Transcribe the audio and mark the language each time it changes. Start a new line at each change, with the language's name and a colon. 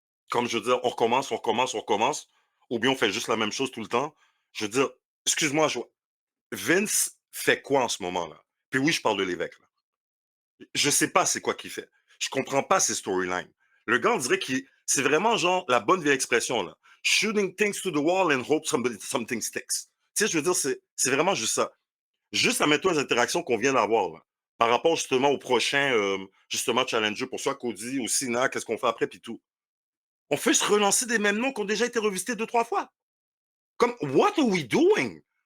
French: Comme je veux dire, on recommence, on recommence, on recommence, ou bien on fait juste la même chose tout le temps. Je veux dire, excuse-moi, Vince fait quoi en ce moment-là? Puis oui, je parle de l'évêque, là. Je sais pas c'est quoi qu'il fait. Je comprends pas ses storylines. Le gars, on dirait qu'il c'est vraiment genre la bonne vieille expression là.
English: Shooting things to the wall and hope something sticks.
French: Tu sais, je veux dire, c'est vraiment juste ça. Juste à mettre les interactions qu'on vient d'avoir là, par rapport justement au prochain justement challenger pour soit Cody ou Sina, qu'est-ce qu'on fait après puis tout. On fait se relancer des mêmes noms qui ont déjà été revisités 2, 3 fois. Comme
English: what are we doing?